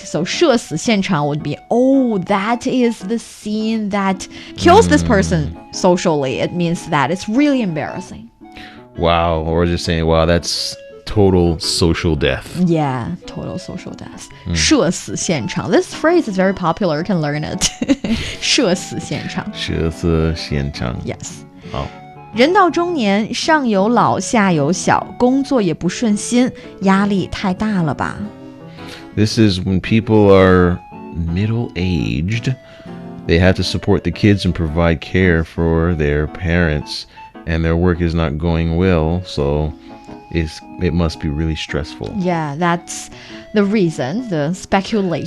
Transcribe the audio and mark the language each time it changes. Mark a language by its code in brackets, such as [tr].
[en] So [zh] 社死现场 [en] would be, oh, that is the scene that kills this person socially. It means that it's really embarrassing. Wow. Or just saying, wow, that's total social death. Yeah, total social death. [zh] 社死现场. [en] This phrase is very popular. You can learn it. [zh] 社死现场. 社死现场. [en] Yes. [zh] 好. 人到中年，上有老下有小，工作也不顺心，压力太大了吧？ [en] This is when people are middle-aged. They have to support the kids and provide care for their parents, and their work is not going well, so it must be really stressful. Yeah, that's the reason, the speculation.